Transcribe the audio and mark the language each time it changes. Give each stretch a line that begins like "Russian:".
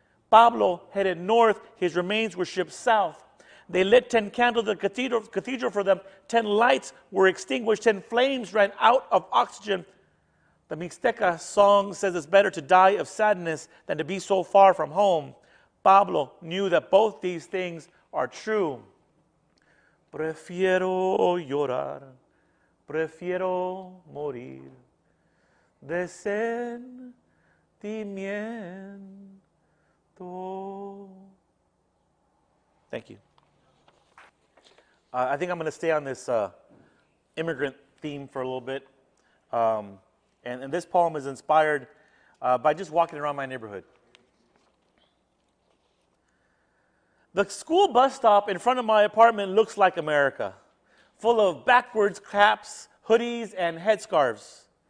English: Pablo headed north. His remains were shipped south. They lit 10 candles at the cathedral for them. 10 lights were extinguished. 10 flames ran out of oxygen. The Mixteca song says it's better to die of sadness than to be so far from home. Pablo knew that both these things are true.
Spanish: Prefiero llorar, prefiero morir de sentimiento.
English: Thank you. I think I'm going to stay on this immigrant theme for a little bit. And this poem is inspired by just walking around my neighborhood. The school bus stop in front of my apartment looks like America, full of backwards caps, hoodies, and headscarves.